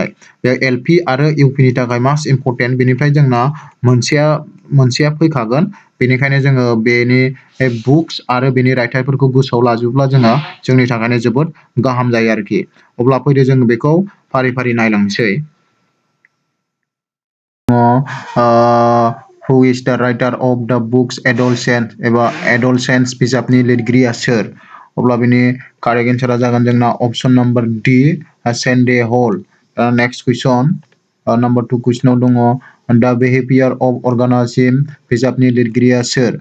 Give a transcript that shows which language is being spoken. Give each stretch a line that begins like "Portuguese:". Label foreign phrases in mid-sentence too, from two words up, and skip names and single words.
Bodo: बे एलपि आरो इउपिनि थाखाय
English: most important
Bodo: बेनिफ्राय जोंना मोनसेया फैखागोन। बेनिखायनो जोङो बेनि बुक्स आरो बेनि रायथाइफोरखौ गोसोआव लाजोबोब्ला जोंनि थाखायनो जोबोद गाहाम जायो आरोखि। अब्ला फैदो जों बेखौ फारि फारि नायलांसै।
English: who is the writer of the books एडलसेन्स एबा एडलसेन्स
Bodo: बिजाबनि लिरगिरिया सोर? अब्ला बेनि कारेक्ट एन्सारा जागोन जोंना
English: option number D
Bodo: सेन्डे हल।
English: next question number 2
Bodo: कुइसनाव दङ
English: the behaviour of organism
Bodo: बिजाबनि लिरगिरिया सोर?